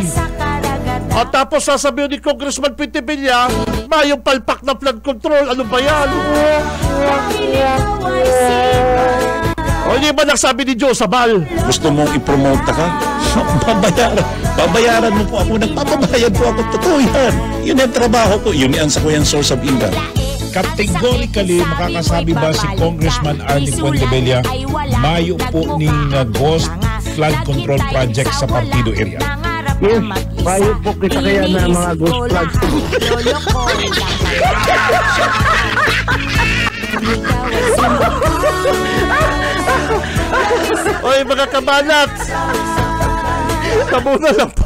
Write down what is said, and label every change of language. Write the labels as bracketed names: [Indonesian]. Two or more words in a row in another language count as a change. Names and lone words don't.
[Filipino] At tapos sasabihin ni Congressman Pitibilla, yung palpak na flood control, ano ba yan? O hindi ba nagsabi ni Joe Sabal? Gusto mong i-promote ka? Babayaran mo po ako. Nagpapabayad po ako. Totoo yan. Yun ang trabaho ko. [Bikol] Yun ang sa kuyang [English] source of income. [Bikol] Categorically, makakasabi ba si Congressman Arnie Puentebella mayo po ning [English] ghost flood control project [Bikol] sa Partido area? Yes, bayo po kita kaya na mga [English] ghost flood. [Bikol] Oy mga kabanat, kamuna lang po.